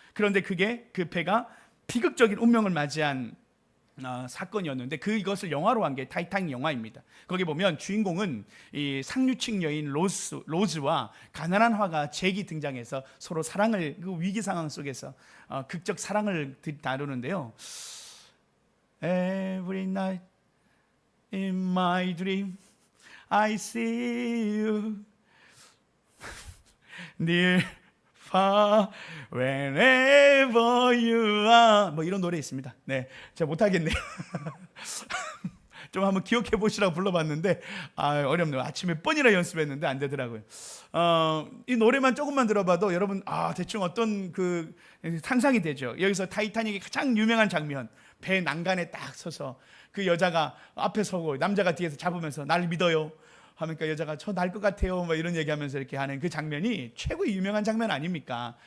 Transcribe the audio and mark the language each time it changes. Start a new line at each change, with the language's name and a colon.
Korean: 그런데 그게 그 배가 비극적인 운명을 맞이한 사건이었는데, 그것을 영화로 한 게 타이타닉 영화입니다. 거기 보면 주인공은 이 상류층 여인 로즈와 가난한 화가 잭이 등장해서 서로 사랑을, 그 위기 상황 속에서 극적 사랑을 다루는데요.
English: Every night in my dream I see you near, far, wherever you are.
Korean: 뭐 이런 노래 있습니다. 네, 제가 못하겠네요. 좀 한번 기억해 보시라고 불러봤는데 어렵네요. 아침에 뻔이라 연습했는데 안 되더라고요. 이 노래만 조금만 들어봐도 여러분 대충 어떤 그 상상이 되죠. 여기서 타이타닉의 가장 유명한 장면, 배 난간에 딱 서서 그 여자가 앞에 서고 남자가 뒤에서 잡으면서 날 믿어요 하니까 여자가 저 날 것 같아요 뭐 이런 얘기하면서 이렇게 하는 그 장면이 최고의 유명한 장면 아닙니까?